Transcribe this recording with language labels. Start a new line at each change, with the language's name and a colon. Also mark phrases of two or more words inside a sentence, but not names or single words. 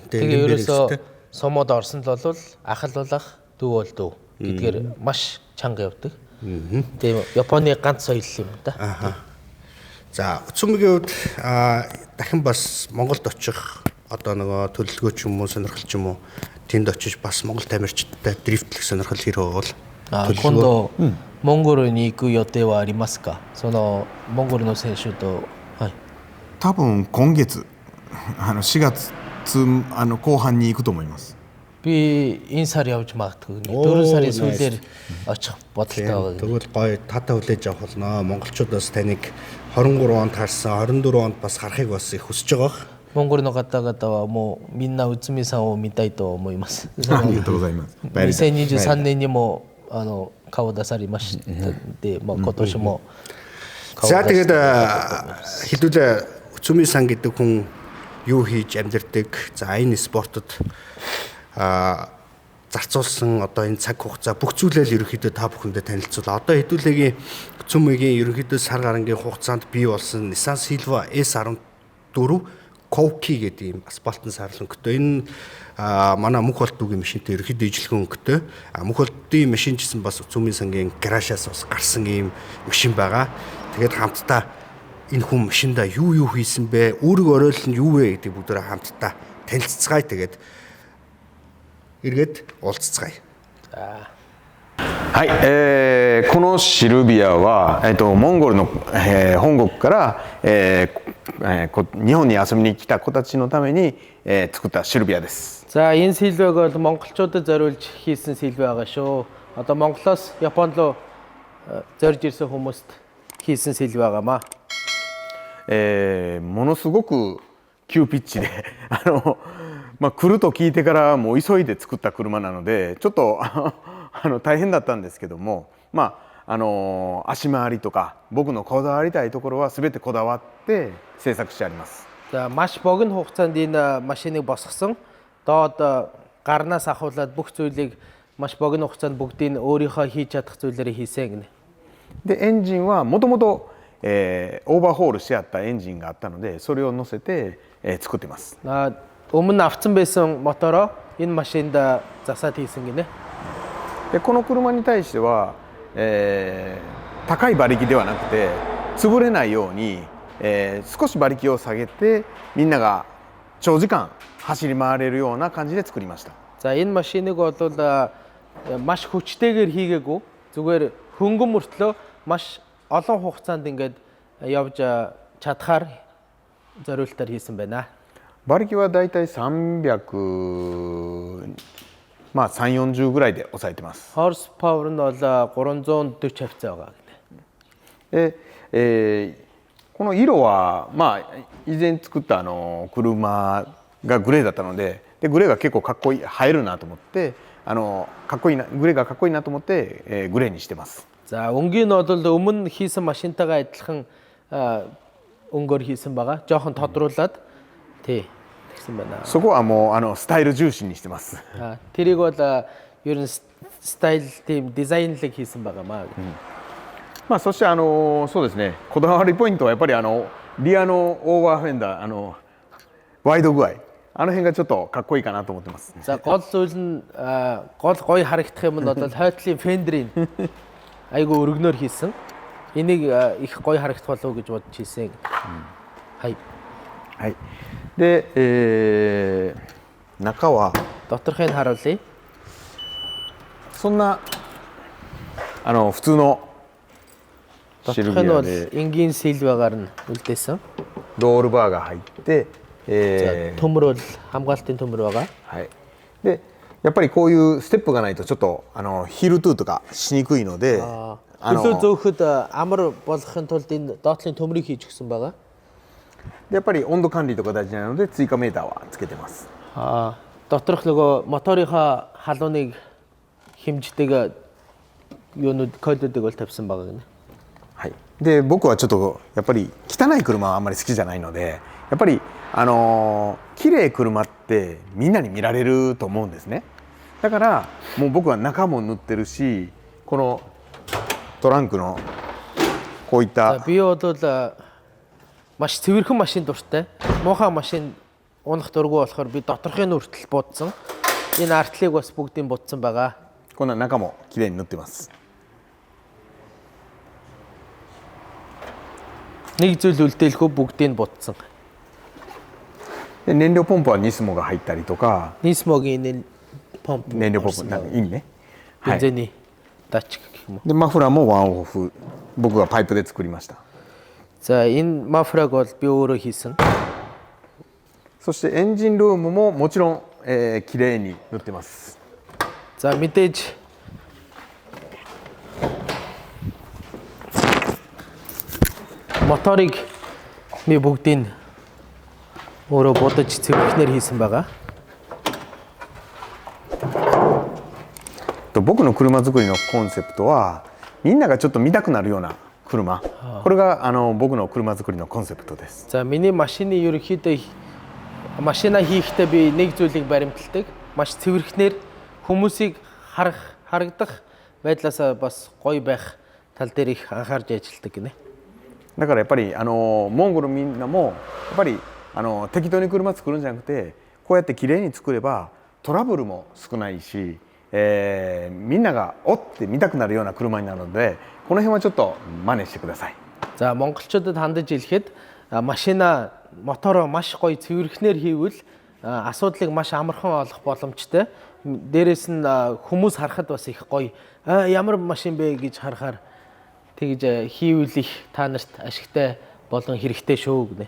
Mongolian: тэгээ ерөөсөө сомод орсон л бол ахалуулах дүү бол дүү гэдгээр маш чанга явдаг. Тийм Японы ганц соёл юм да. За Уцумигийн хувьд дахин бас Монголд очих одоо нөгөө төлөвлөгөө ч юм уу сонирхол ч юм уу тэнд очиж бас Монгол тамирчидтай дрифтлэх сонирхол хэрэг бол
Japanese: 今度モンゴルに行く予定はありますか？そのモンゴルの選手と、はい。多分今月4月後半に行くと思います。
Mongolian: Би энэ сар явж магадгүй. 4 сарын сүүлээр очих бодолтой байгаа. Тэгвэл гоё татаа хүлээж авах болно. Монголчуудаас таныг 23 онд харсан, 24 онд бас харахыг бас их хүсэж байгаа.
Japanese: モンゴルの方々はもうみんな内海さんを見たいと思います。ありがとうございます。 2023年にも顔を出されましたので、まあ今年も顔を
Mongolian: За
Japanese: 出して
Mongolian: тэгээд хэдүүлээ Уцуми сан гэдэг хүн юу хийж амьдардаг. За энэ спортод зарцуулсан одоо энэ цаг хугацаа бүх зүйлэл ерөнхийдөө та бүхэндээ танилцуулаа. Одоо хэдүүлээгийн Уцумигийн ерөнхийдөө сар гарангийн хугацаанд бий болсон Nissan Silva S14 Kouki гэдэг ийм асфальтын сарлан өнгөтэй. Энэ манай мөнх болтуугийн машинтай ерөнхийдөө ижилхэн өнгөтэй. Мөнх болтын машин гэсэн бас Уцуми сангийн гаражаас бас гарсан ийм машин байгаа. Тэгээд хамтдаа энэ хүн машинда юу хийсэн бэ? Үүрэг оройл нь юу вэ гэдэг бүгдээ хамтдаа танилццгаая. Тэгээд эргээд уулзцгаая.
Japanese: はい、このシルビアは、モンゴルの、本国から、日本に遊びに来た子たちのために、作ったシルビアです。
Mongolian: За энэ сэлвэг бол монголчуудад зориулж хийсэн сэлвэ байгаа шүү. Одоо Монголоос Японд руу зорж ирсэн хүмүүст хийсэн сэлвэ байгаамаа.
Japanese: ものすごく急ピッチで来ると聞いてからもう急いで作った車なのでちょっと大変だったんですけども、足回りとか僕のこだわりたいところは全てこだわって製作してあります。
Mongolian: За маш богино хугацаанд энэ машиныг босгосон. Доод гарнаас ахуулаад бүх зүйлийг маш богино хугацаанд бүгдийг өөрийнхөө хийж чадах зүйлээрээ хийсэн гинэ.
Japanese: でエンジンはもともとオーバーホールしてあったエンジンがあったのでそれを乗せて、作ってます。
Mongolian: Өмнө нь авсан байсан мотороо энэ машинд засаад хийсэн гинэ.
Japanese: でこの車に対しては、高い馬力ではなくて潰れないように、少し馬力を下げてみんなが長時間走り回れるような感じで作りました。
Mongolian: За энэ машиныг бол маш хүчтэйгээр хийгээгүй зүгээр хөнгөн мөртлөө маш олон хугацаанд ингээд явж чадхаар зориултаар хийсэн байна.
Japanese: 馬力はだいたい300、340ぐらいで抑えてます。
English: Horse power
Mongolian: нь бол 340 хавцаа байгаа гэнэ.
Japanese: で、この色は以前作った車がグレーだったので、グレーが結構かっこいい映えるなと思ってかっこいいなグレーがかっこいいなと思って、グレーにしてます。
Mongolian: За өнгийн нь бол өмнө хийсэн машинтайгаа адилхан өнгөөр хийсэн байгаа. Жохон тодруулаад тий тэгсэн байна.
Japanese: そこはもうスタイル重視にしてます。
Mongolian: тэрийг бол ер нь стайл тийм дизайнлэг хийсэн байгаамаа.
Japanese: そしてそうですね、こだわりポイントはやっぱりリアのオーバーフェンダーワイド具合辺がちょっとかっこいいかなと思ってます。
Mongolian: За гол зүйл нь гол гоё харагдах юм нь бол хойтлын фендерийн айгу өргөнөөр хийсэн. Энийг их гоё харагдах болов гэж бодож хийсэн.
Japanese: はい。はい。で、中は
Mongolian: доторхыг харуулъя.
Japanese: そんな普通のシルビ
Mongolian: Доторх нь
Japanese: ア
Mongolian: бол
Japanese: で
Mongolian: энгийн сэлвэгаар нь үлдээсэн.
Japanese: ロールバーが入って、
Mongolian: За төмөр бол хамгаалтын төмөр байгаа.
Japanese: はい。で、 やっぱりこういうステップがないとちょっとヒールトゥーとかしにくいので
Mongolian: Хөлөө зөөхөд амар болохын тулд энэ доотлын төмрийг хийж өгсөн байгаа.
Japanese: でやっぱり温度管理とか大事なので追加メーターはつけてます。
Mongolian: Доторх нөгөө моторынхаа халууныг хэмждэг юунууд кодуудыг бол тавьсан байгаа гэнэ.
Japanese: はい。で僕はちょっとやっぱり汚い車はあんまり好きじゃないので、やっぱり綺麗車ってみんなに見られると思うんですね。だからもう僕は中も塗ってるし、このトランクのこういった
Mongolian: Би бол маш цэвэрхэн машин дуртай. Муухай машин унах дургүй болохоор би доторхын үртэл буудсан. Энэ артлыг бас бүгдийг буудсан байгаа.
Japanese: こんな中も綺麗に塗ってます。
Mongolian: Нэг зүйл үлдээлгүй бүгдийг буудсан.
Japanese: で燃料ポンプはニスモが入ったりとか、
Mongolian: Нисмогийн энэ помп
Japanese: 燃料ポンプなんかいいね。はい。
Mongolian: бензиний датчик гэх юм уу.
Japanese: でマフラーもワンオフ、僕がパイプで作りました。
Mongolian: За энэ мафраг бол би өөрөө хийсэн.
Japanese: そしてエンジンルームももちろん、綺麗に塗ってます。
Mongolian: За мэдээж моторыг би бүгдийг өөрөө будаж цэвэрхнээр хийсэн байгаа.
Japanese: 僕の車作りのコンセプトはみんながちょっと見たくなるような車、これが僕の車作りのコンセプトです。
Mongolian: За миний машины ерөнхийдөө машина хийхдээ би нэг зүйлийг баримталдаг. Маш цэвэрхнээр хүмүүсийг харагдах байдлаасаа бас гоё байх тал дээр их анхаарч ажилладаг гинэ.
Japanese: だからやっぱりモンゴルみんなもやっぱり適当に車作るんじゃなくて、こうやって綺麗に作ればトラブルも少ないし、みんながおって見たくなるような車になるので、この辺はちょっと真似してください。
Mongolian: За монголчуудад хандаж хэлэхэд машина мотороо маш гоё цэвэрхнээр хийвэл асуудлыг маш амархан олох боломжтой. Дээрээс нь хүмүүс харахад бас их гоё ямар машин бэ гэж харахаар тэгж хийвэл их та нарт ашигтай болон хэрэгтэй шүү гэнэ.